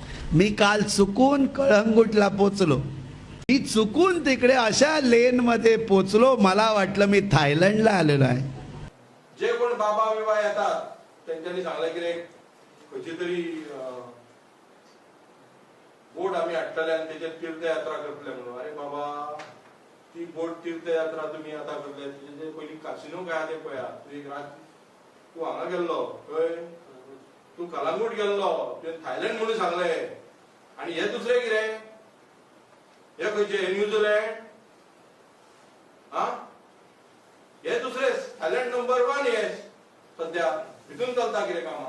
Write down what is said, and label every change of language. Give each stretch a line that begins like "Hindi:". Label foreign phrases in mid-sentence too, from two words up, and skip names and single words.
Marathi: मी काल चुकून कळंगूटला पोचलो. मी चुकून तिकडे अशा लेन मध्ये पोचलो, मला वाटलं मी थायलंडला आलेलो आहे. जे कोण बाबा बिबा येतात त्यांच्यानी सांगलं
Konkani: की रे खंयची तरी बोट आम्ही हाडटले आणि त्याच्यात तीर्थयात्रा करतले म्हणून. अरे बाबा, ती बोट तीर्थयात्रा तुम्ही आता करतले, त्याचे पयलीं कासिनो काय ते पळया. तू हांगा गेल्लो खंय, तू कलंगूट गेल्लो, तुवें थायलंड म्हणून सांगले. आणि हे दुसरे कितें, हे खंयचे, न्यूझीलंड, हा हे दुसरे थायलंड नंबर 1 हे सध्या हितून चलता कितें कामां.